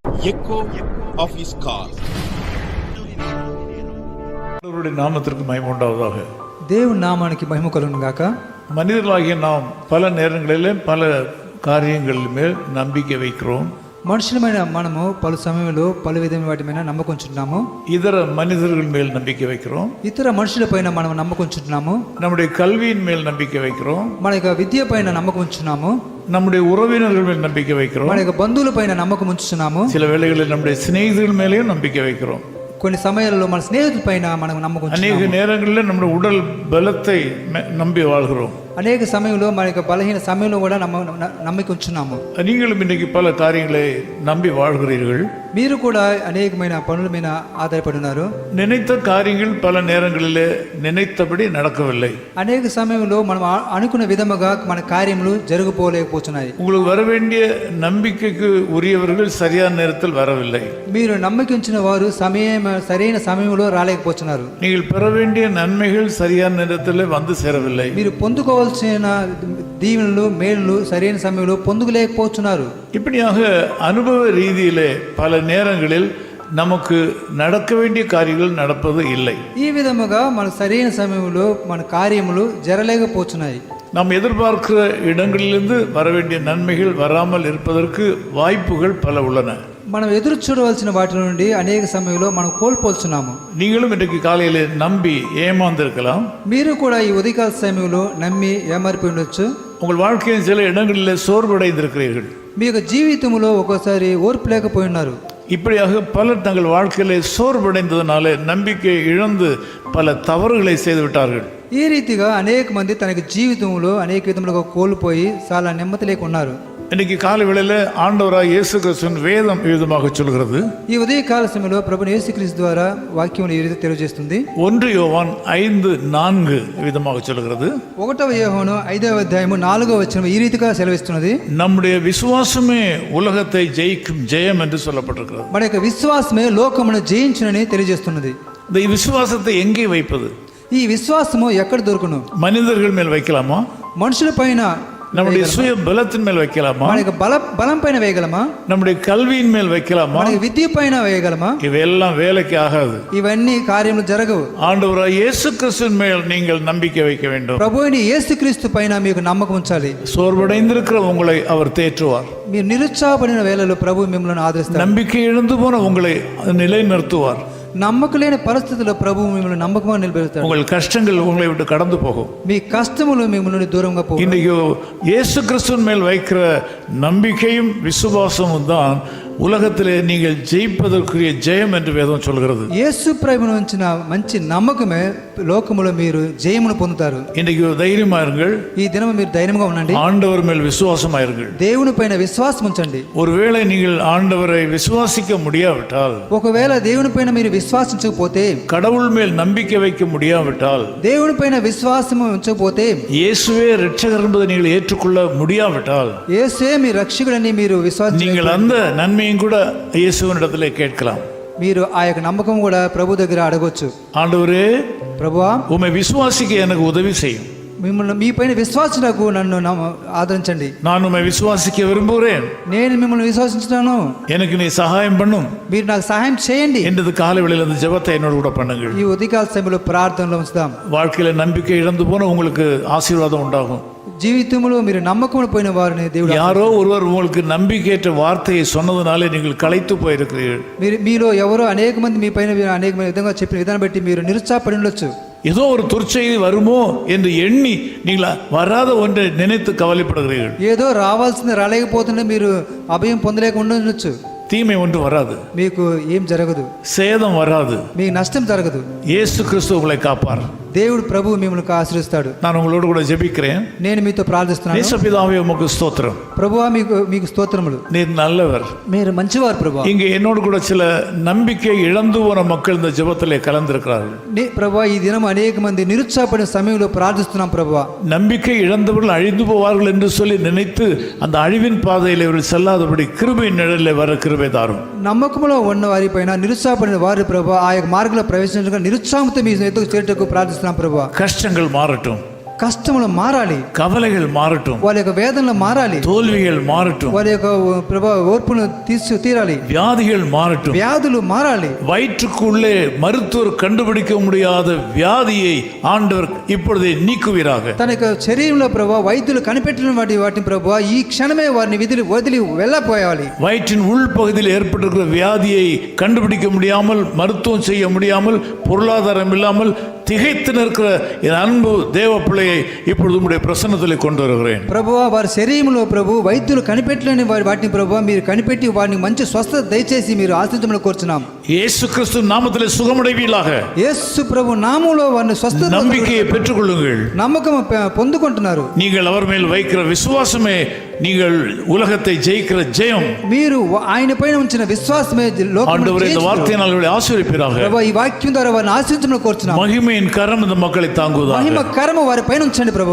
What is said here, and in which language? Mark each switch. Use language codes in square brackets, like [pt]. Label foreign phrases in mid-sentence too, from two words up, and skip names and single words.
[en] echo of his call. [ta] அவருடைய நாமத்திற்கு மகிமை உண்டாவதாக. [te] దేవుని నామానికి మహిమ కలుగును గాక. [ta] மனிதர்களாகிய நாம் பல நேரங்களிலே பல காரியங்கள் மேல் நம்பிக்கை வைக்கிறோம். [te] మనుషులమైన మనము పలు సమయంలో పలు విధమైన వాటి మీద నమ్మకుంటున్నాము. [ta] இதர மனிதர்கள் மேல் நம்பிக்கை வைக்கிறோம். [te] ఇతర మనుషులపైన మనం నమ్మకుంటున్నాము. [ta] நம்முடைய கல்வியின் மேல் நம்பிக்கை வைக்கிறோம். [te] మన యొక్క విద్య పైన నమ్మకం ఉంచున్నాము. [ta] நம்முடைய உறவினர்கள் மேல் நம்பிக்கை வைக்கிறோம். [te] మన యొక్క బంధువుల పైన నమ్మకం ఉంచుతున్నాము. [ta] சில வேளைகளில் நம்முடைய சிநேகிதர்கள் மேலேயும் நம்பிக்கை வைக்கிறோம். [te] కొన్ని సమయాలలో మన స్నేహితుల పైన మనం నమ్మకం [ta] அநேக நேரங்களில் நம்முடைய உடல் பலத்தை நம்பி வாழ்கிறோம். [te] అనేక సమయంలో మన యొక్క బలహీన సమయంలో కూడా నమ్మకం ఉంచున్నాము. [ta] நீங்களும் இன்றைக்கு பல காரியங்களை நம்பி வாழ்கிறீர்கள். [te] మీరు కూడా అనేకమైన పనుల మీద ఆధారపడి ఉన్నారు. [ta] நினைத்த காரியங்கள் பல நேரங்களிலே நினைத்தபடி நடக்கவில்லை. [te] అనేక సమయంలో మనం అనుకున్న విధముగా మన కార్యములు జరగపోలేకపోతున్నాయి. [ta] உங்களுக்கு வர வேண்டிய நம்பிக்கைக்கு உரியவர்கள் சரியான நேரத்தில் வரவில்லை. [te] మీరు నమ్మకించిన వారు సరైన సమయంలో రాలేకపోతున్నారు. [ta] நீங்கள் பெற வேண்டிய நன்மைகள் சரியான நேரத்தில் வந்து சேரவில்லை. [te] మీరు పొందుకోవాల్సిన దీవెనలు మేలులు సరైన సమయంలో పొందుకోలేకపోతున్నారు. [ta] இப்படியாக அனுபவ ரீதியிலே பல நேரங்களில் நமக்கு நடக்க வேண்டிய காரியங்கள் நடப்பது இல்லை. [te] ఈ విధముగా మన సరైన సమయంలో మన కార్యములు జరలేకపోతున్నాయి. [ta] நாம் எதிர்பார்க்கிற இடங்களிலிருந்து வர வேண்டிய நன்மைகள் வராமல் இருப்பதற்கு வாய்ப்புகள் பல உள்ளன. [te] మనం ఎదురు చూడవలసిన వాటి నుండి అనేక సమయంలో మనం కోల్పోతున్నాము. [ta] நீங்களும் இன்றைக்கு காலையிலே நம்பி ஏமாந்திருக்கலாம். [te] మీరు కూడా ఈ ఉదయకాల సమయంలో నమ్మి ఏమారిపోయి ఉండొచ్చు. [ta] உங்கள் வாழ்க்கையின் சில இடங்களிலே சோர்வடைந்திருக்கிறீர்கள். [te] మీ యొక్క జీవితంలో ఒక్కోసారి ఓర్పు లేకపోయి ఉన్నారు. [ta] இப்படியாக பலர் தங்கள் வாழ்க்கையிலே சோர்வடைந்ததனாலே நம்பிக்கை இழந்து பல தவறுகளை செய்து விட்டார்கள். [te] ఈ రీతిగా అనేక మంది తన జీవితంలో అనేక విధములుగా కోల్పోయి చాలా నెమ్మది లేకున్నారు. [ta] இன்னைக்கு காலை வேளையில் ஆண்டவராக இயேசு கிறிஸ்துவின் வேதம் விதமாக சொல்கிறது. [te] ఈ ఉదయ కాల సమయంలో ప్రభువు యేసుక్రీస్తు ద్వారా వాక్యం ఈ రీతి తెలియజేస్తుంది. [ta] 1 யோவான் 5:4 விதமாக சொல்கிறது. [te] 1 యోహాను 5వ అధ్యాయము 4వ వచనం ఈ రీతిగా సెలవిస్తున్నది. [ta] நம்முடைய விசுவாசமே உலகத்தை ஜெயிக்கும் ஜெயம் என்று சொல்லப்பட்டிருக்கிறது. [te] మన యొక్క విశ్వాసమే లోకమును జయించునని తెలియజేస్తున్నది. [ta] இந்த விசுவாசத்தை எங்கே வைப்பது? [te] ఈ విశ్వాసము ఎక్కడ దొరుకును? [ta] மனிதர்கள் மேல் வைக்கலாமா? [te] మనుషుల పైన, [ta] நம்முடைய சுய பலத்தின் மேல் வைக்கலாமா? [te] మన యొక్క బలం పైన వేయగలమా? [ta] நம்முடைய கல்வியின் மேல் வைக்கலாமா? [te] మన విద్య పైన వేయగలమా? [ta] இவையெல்லாம் வேலைக்கு ஆகாது. [te] ఇవన్నీ కార్యములు జరగవు. [ta] ஆண்டவராக இயேசு கிறிஸ்துவின் மேல் நீங்கள் நம்பிக்கை வைக்க வேண்டும். [te] ప్రభువైన యేసుక్రీస్తు పైన మీకు నమ్మకం ఉంచాలి. [ta] சோர்வடைந்திருக்கிற உங்களை அவர் தேற்றுவார். [te] మీరు నిరుత్సాహపడిన వేళలో ప్రభువు మిమ్మల్ని ఆదరిస్తారు. [ta] நம்பிக்கை இழந்து போன உங்களை நிலைநிறுத்துவார். [te] నమ్మకం లేని పరిస్థితుల్లో ప్రభువు మిమ్మల్ని నమ్మకంగా నిలబెడతాడు. [ta] உங்கள் கஷ்டங்கள் உங்களை விட்டு கடந்து போகும். [te] మీ కష్టములు మిమ్మల్ని నుండి దూరంగా పోవు. [ta] இன்னைக்கு இயேசு கிறிஸ்துவின் மேல் வைக்கிற நம்பிக்கையும் விசுவாசமும் தான் உலகத்திலே நீங்கள் ஜெயிப்பதற்குரிய ஜெயம் என்று வேதம் சொல்கிறது. [te] యేసు ప్రభువును ఉంచిన మంచి నమ్మకమే లోకములో మీరు జయమును పొందుతారు. [ta] இன்னைக்கு தைரியமா இருங்கள். [te] ఈ దినము మీరు ధైర్యంగా ఉండండి. [ta] ஆண்டவர் மேல் விசுவாசமா இருங்கள். [te] దేవుని పైన విశ్వాసం ఉంచండి. [ta] ஒருவேளை நீங்கள் ஆண்டவரை விசுவாசிக்க முடியாவிட்டால், [te] ఒకవేళ దేవుని పైన మీరు విశ్వాసించకపోతే, [ta] கடவுள் மேல் நம்பிக்கை வைக்க முடியாவிட்டால், [te] దేవుని పైన విశ్వాసం ఉంచకపోతే, [ta] இயேசுவே இரட்சகர் என்பதை நீங்கள் ஏற்றுக்கொள்ள முடியாவிட்டால், [te] యేసే మీ రక్షకుడని మీరు విశ్వాసం, [ta] நீங்கள் அந்த நன்மையும் கூட இயேசுவினிடத்திலே கேட்கலாம். [te] మీరు ఆ యొక్క నమ్మకం కూడా ప్రభు దగ్గర అడగొచ్చు. [ta] ஆண்டவரே, [te] ప్రభువా, [ta] உம்மை விசுவாசிக்க எனக்கு உதவி செய்யும். [te] మిమ్మల్ని మీ పైన విశ్వాసకు నన్ను ఆదరించండి. [ta] நான் உம்மை விசுவாசிக்க விரும்புகிறேன். [te] నేను మిమ్మల్ని విశ్వసించుతాను. [ta] எனக்கு நீ சகாயம் பண்ணும். [te] మీరు నాకు సహాయం చేయండి. [ta] என்றது காலை வேளையில் அந்த ஜெபத்தை என்னோடு கூட பண்ணுங்கள். [te] ఈ ఉదయకాల సమయంలో ప్రార్థనలో ఉంచుదాం. [ta] வாழ்க்கையில நம்பிக்கை இழந்து போன உங்களுக்கு ஆசீர்வாதம் உண்டாகும். [te] జీవితంలో మీరు నమ్మకం పోయిన వారిని దేవుడు, [ta] யாரோ ஒருவர் உங்களுக்கு நம்பிக்கையற்ற வார்த்தையை சொன்னதுனாலே நீங்கள் களைத்து போயிருக்கிறீர்கள். [te] మీలో ఎవరో అనేక మంది మీ పైన అనేక విధంగా చెప్పిన విధానం బట్టి మీరు నిరుత్సాహపడి ఉండొచ్చు. [ta] ஏதோ ஒரு துர்ச்செய்தி வருமோ என்று எண்ணி நீங்கள் வராத ஒன்றை நினைத்து கவலைப்படுகிறீர்கள். [te] ఏదో రావాల్సింది రాలేకపోతుంటే మీరు అభయం పొందలేక ఉండొచ్చు. [ta] தீமை ஒன்று வராது. [te] మీకు ఏం జరగదు. [ta] சேதம் வராது. [te] మీకు నష్టం జరగదు. [ta] இயேசு கிறிஸ்து உங்களை காப்பார். [te] దేవుడు ప్రభువు మిమ్మల్ని ఆశీర్వదిస్తాడు. [ta] நான் உங்களோடு கூட ஜெபிக்கிறேன். [te] నేను మీతో ప్రార్థిస్తున్నాను. [ta] நேசபிதாவே உமக்கு ஸ்தோத்திரம். [te] ప్రభువా, మీకు స్తోత్రములు. [ta] நீர் நல்லவர். [te] మీరు మంచివారు ప్రభువా. [ta] இங்கே என்னோடு கூட சில நம்பிக்கை இழந்து போன மக்கள் இந்த ஜெபத்திலே கலந்திருக்கிறார்கள். [te] ప్రభువా, ఈ దినం అనేక మంది నిరుత్సాహపడిన సమయంలో ప్రార్థిస్తున్నాం ప్రభువా. [ta] நம்பிக்கை இழந்தவர்கள் அழிந்து போவார்கள் என்று சொல்லி நினைத்து அந்த அழிவின் பாதையில் இவர்கள் செல்லாதபடி கிருபையின் நிழலிலே வர கிருபை தாரும். [te] నమ్మకంలో ఉన్న వారి పైన నిరుత్సాహపడిన వారి ప్రభువా ఆ యొక్క మార్గంలో ప్రవేశించగా నిరుత్సాహంతో మీ ఎదుగు చేరుటకు ప్రార్థిస్తున్నాం ప్రభువా. [ta] கஷ்டங்கள் மாறட்டும். [te] కష్టములు మారాలి, [ta] கவலைகள் மாறட்டும், [te] వాళ్ళ యొక్క వేదనలు మారాలి, [ta] தோல்விகள் மாறட்டும், [te] వాళ్ళ యొక్క ప్రభా ఓర్పును తీరాలి, [ta] வியாதிகள் மாறட்டும். [te] వ్యాధులు మారాలి. [ta] வயிற்றுக்குள்ளே மருத்துவர் கண்டுபிடிக்க முடியாத வியாதியை ஆண்டவர் இப்பொழுதே நீக்குவீராக. [te] తన యొక్క శరీరంలో ప్రభా వైద్యులు కనిపెట్టిన వాటిని ప్రభా ఈ క్షణమే వారిని వదిలి వెళ్ళపోయాలి. [ta] வயிற்றின் உள்பகுதியில் ஏற்பட்டிருக்கிற வியாதியை கண்டுபிடிக்க முடியாமல், மருத்துவம் செய்ய முடியாமல், பொருளாதாரம் இல்லாமல் திகைத்து நிற்கிற என் அன்பு தேவ பிள்ளையை இப்பொழுது உங்களுடைய பிரசன்னத்தில் கொண்டு வருகிறேன். [te] ప్రభువా వారి శరీరంలో ప్రభు వైద్యులు కనిపెట్టలేని వాటిని ప్రభు మీరు కనిపెట్టి వారిని మంచి స్వస్థత దయచేసి మీరు ఆశించమని కోరుచున్నాం. [ta] இயேசு கிறிஸ்து நாமத்திலே சுகமடைவீர்களாக. [te] యేసు ప్రభు నామములో వారిని స్వస్థత [ta] நம்பிக்கையை பெற்றுக்கொள்ளுங்கள். [te] నమ్మకం పొందుకుంటున్నారు. [ta] நீங்கள் அவர் மேல் வைக்கிற விசுவாசமே நீங்கள் உலகத்தை ஜெயிக்கிற ஜெயம். [te] మీరు ఆయన పైన ఉంచిన విశ్వాసమే లోకమును [ta] ஆண்டவரே இந்த வார்த்தையினால் அவர்களை ஆசீர்வதிப்பீராக. [te] ప్రభు ఈ వాక్యం ద్వారా వారిని ఆశీర్వదించమని కోరుచున్నాం. [ta] மகிமையின் கரம் இந்த மக்களை தாங்குவதாக. [te] మహిమ కరము వారి పైన ఉంచండి ప్రభువా.